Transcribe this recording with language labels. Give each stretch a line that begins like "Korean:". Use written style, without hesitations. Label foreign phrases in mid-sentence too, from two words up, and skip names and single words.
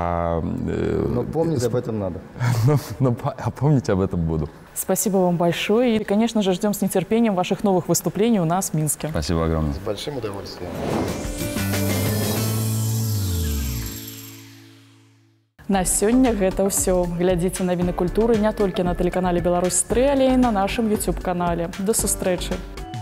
Russian: Но помнить об этом надо. А помнить об этом буду. Спасибо вам большое. И, конечно же, ждем с нетерпением ваших новых выступлений у нас в Минске. Спасибо огромное. С большим удовольствием.
Belarusian: На сёння гэта ўсё. Глядзіце навіны культуры не толькі на тэлеканале «Беларусь-3», але і на нашым YouTube-канале. До сустрэчы!